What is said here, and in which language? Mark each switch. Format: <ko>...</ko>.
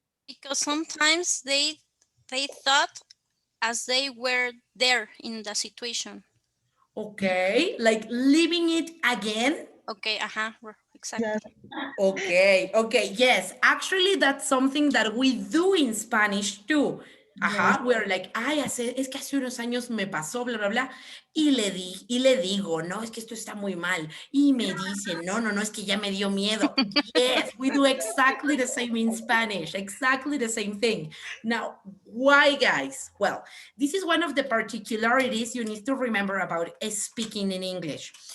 <en>Because sometimes they thought as they were there in the situation. Okay, like living it again. Okay, exactly. Okay, yes. Actually, that's something that we do in Spanish too. We're like,</en> <es>ay, es que hace unos años me pasó, bla, bla, bla, y le digo, no, es que esto está muy mal, y me dice, no, es que ya me dio miedo.</es> <en>Yes, we do exactly the same in Spanish, exactly the same thing. Now, why, guys? Well, this is one of the particularities you need to remember about speaking in English.</en>